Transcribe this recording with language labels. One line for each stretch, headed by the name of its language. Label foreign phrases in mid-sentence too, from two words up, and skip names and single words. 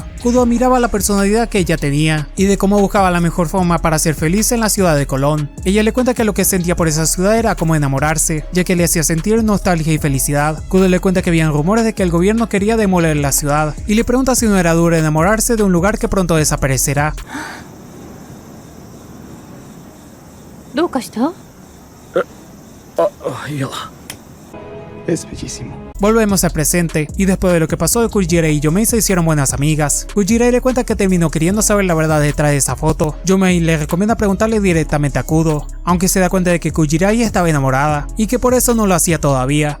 Spanish: Kudo miraba la personalidad que ella tenía y de cómo buscaba la mejor forma para ser feliz en la ciudad de Colón. Ella le cuenta que lo que sentía por esa ciudad era como enamorarse, ya que le hacía sentir nostalgia y felicidad. Kudo le cuenta que habían rumores de que el gobierno quería demoler la ciudad y le pregunta si no era duro enamorarse de un lugar que pronto desaparecerá.
Japanese: どうかした？いや。
Spanish: Es bellísimo. Volvemos al presente, y después de lo que pasó, Kujirai y Yomei se hicieron buenas amigas. Kujirai le cuenta que terminó queriendo saber la verdad detrás de esa foto. Yomei le recomienda preguntarle directamente a Kudo, aunque se da cuenta de que Kujirai estaba enamorada, y que por eso no lo hacía todavía.